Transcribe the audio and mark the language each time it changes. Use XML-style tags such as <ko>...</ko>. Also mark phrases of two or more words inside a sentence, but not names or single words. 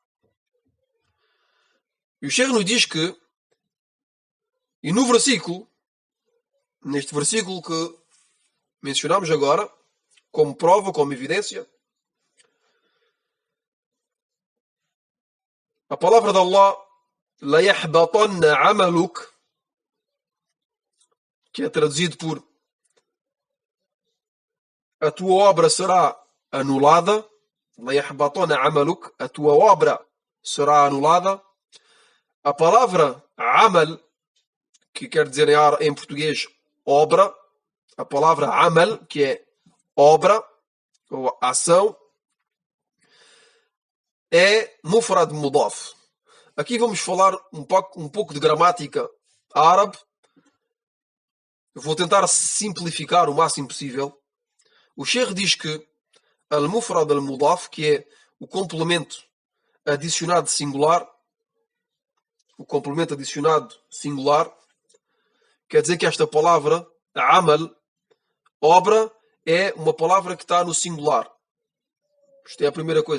<pt>E o Sheikh nos diz que, e no versículo, neste versículo que mencionamos agora, como prova, como evidência, A palavra de Allah,</pt> <ar>لَيَحْبَطَنَّ عَمَلُكَ,</ar> <pt>que é traduzido por a tua obra será anulada.</pt> <ar>لَيَحْبَطَنَّ عَمَلُكَ,</ar> <pt>a tua obra será anulada. A palavra amal, que quer dizer em português obra, a palavra amal, que é obra ou ação, é</pt> <ar>مفرد مضاف.</ar> <pt>Aqui vamos falar um pouco de gramática árabe. Vou tentar simplificar o máximo possível. O Sheikh diz que</pt> <ar>المفرد المضاف,</ar> <pt>que é o complemento adicionado singular, quer dizer que esta palavra, amal, obra, é uma palavra que está no singular. Isto é a primeira coisa.</pt>